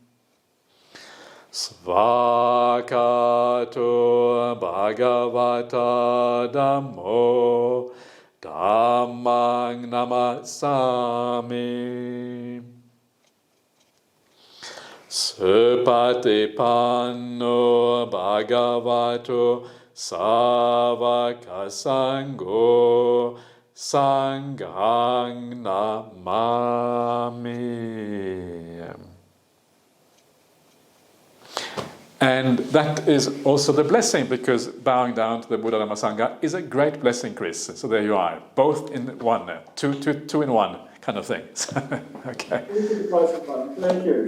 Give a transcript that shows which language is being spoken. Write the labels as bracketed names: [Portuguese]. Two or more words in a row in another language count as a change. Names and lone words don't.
[Pali] Svakato Bhagavata Dhammo Dhammang Namasami Supatipanno Bhagavato Savaka Sangho Sanghang Namami. [English] And that is also the blessing, because bowing down to the Buddha Dhamma Sangha is a great blessing, Chris. So there you are, both in one, two in one kind of thing. Okay. Thank you.